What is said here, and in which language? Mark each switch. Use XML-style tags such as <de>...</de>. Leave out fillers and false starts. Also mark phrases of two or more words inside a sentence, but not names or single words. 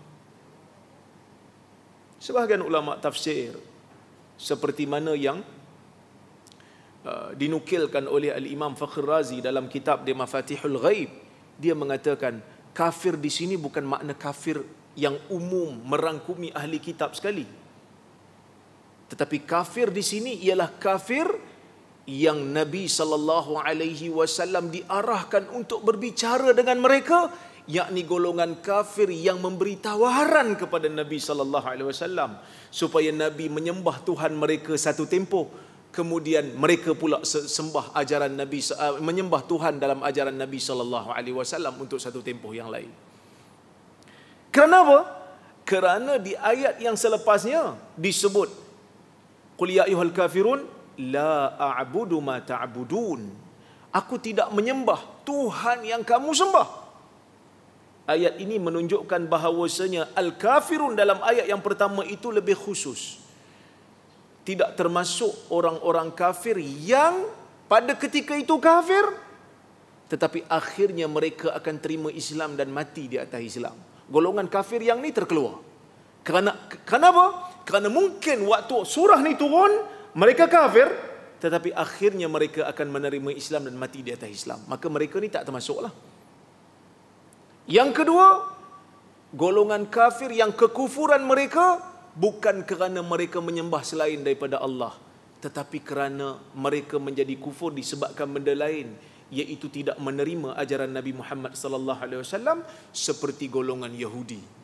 <ms>Sebahagian ulama tafsir, seperti mana yang dinukilkan oleh Al-Imam Fakhr Razi dalam kitab dia Mafatihul Ghaib, dia mengatakan kafir di sini bukan makna kafir yang umum merangkumi ahli kitab sekali, tetapi kafir di sini ialah kafir yang Nabi</ms> <ar>صلى الله عليه وسلم</ar> <ms>diarahkan untuk berbicara dengan mereka, yakni golongan kafir yang memberi tawaran kepada Nabi</ms> <ar>صلى الله عليه وسلم</ar> <ms>supaya Nabi menyembah Tuhan mereka satu tempoh, kemudian mereka pula sembah ajaran Nabi, menyembah Tuhan dalam ajaran Nabi</ms> <ar>صلى الله عليه وسلم</ar> <ms>untuk satu tempoh yang lain. Kerana apa? Kerana di ayat yang selepasnya disebut</ms> <ar>قل يا أيها الكافرون لا أعبد ما تعبدون.</ar> <ms>Aku tidak menyembah Tuhan yang kamu sembah. Ayat ini menunjukkan bahawasanya al-kafirun dalam ayat yang pertama itu lebih khusus. Tidak termasuk orang-orang kafir yang pada ketika itu kafir, tetapi akhirnya mereka akan terima Islam dan mati di atas Islam. Golongan kafir yang ni terkeluar. Kenapa? Kerana mungkin waktu surah ni turun, mereka kafir, tetapi akhirnya mereka akan menerima Islam dan mati di atas Islam. Maka mereka ni tak termasuklah. Yang kedua, golongan kafir yang kekufuran mereka bukan kerana mereka menyembah selain daripada Allah, tetapi kerana mereka menjadi kufur disebabkan benda lain, iaitu tidak menerima ajaran Nabi Muhammad</ms> <ar>صلى الله عليه وسلم,</ar> <ms>seperti golongan Yahudi.</ms>